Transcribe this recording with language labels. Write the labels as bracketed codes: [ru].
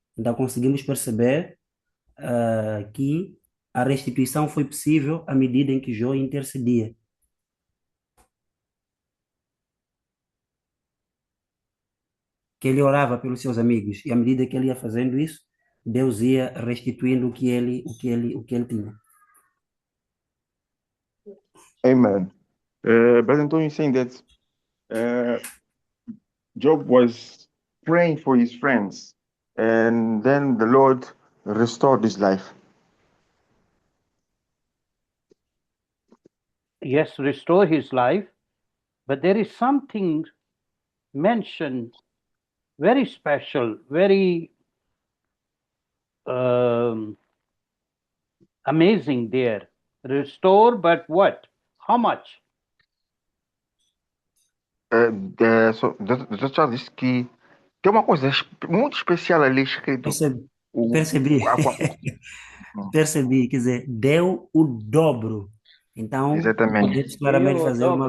[pt] Então, conseguimos perceber que a restituição foi possível à medida em que Jó intercedia. Que ele orava pelos seus amigos e à medida que ele ia fazendo isso, Deus ia restituindo o que ele tinha. Amen. [en] But Antonio is saying that Job was praying for his friends, and then the Lord restored his life. Yes, restore his life, but there is something mentioned very special, very amazing there. Restore, but what? How much? [pt] The Charles disse que tem uma coisa muito especial ali escrito. Percebi. Percebi, quer dizer, deu o dobro. Então, Exatamente. podemos claramente fazer uma...